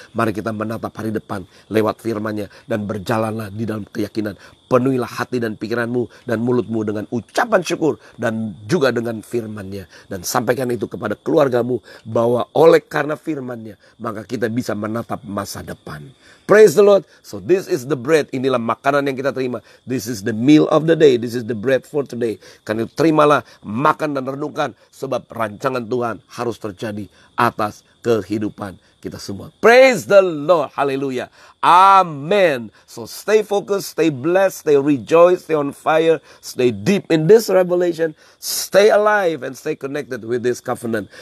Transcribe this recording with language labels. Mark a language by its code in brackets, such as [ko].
[id] Mari kita menatap hari depan lewat firman-Nya dan berjalanlah di dalam keyakinan. Penuhilah hati dan pikiranmu dan mulutmu dengan ucapan syukur dan juga dengan firman-Nya. Dan sampaikan itu kepada keluargamu bahwa oleh karena firman-Nya maka kita bisa menatap masa depan. [en] Praise the Lord. So this is the bread. [id] Inilah makanan yang kita terima. [en] This is the meal of the day. This is the bread for today. [id] Karena itu terimalah, makan dan renungkan. Sebab rancangan Tuhan harus terjadi atas kehidupan kita semua. [en] Praise the Lord. Hallelujah. Amen. So stay focused, stay blessed, stay rejoiced, stay on fire, stay deep in this revelation, stay alive and stay connected with this covenant.